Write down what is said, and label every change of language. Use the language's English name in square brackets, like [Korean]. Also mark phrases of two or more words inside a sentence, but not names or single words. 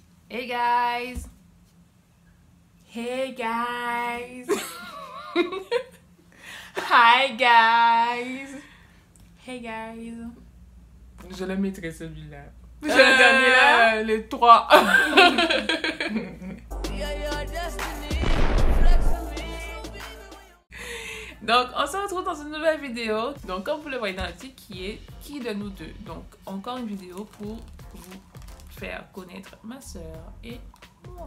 [English] Hey guys! Hey guys! Hi guys! Hey guys! [French] Je le mettrai celui-là. Le dernier là? Le 3. Donc, on se retrouve dans une nouvelle vidéo. Donc, comme vous le voyez dans le titre, qui de nous deux. Donc, encore une vidéo pour vous faire connaître ma soeur et moi.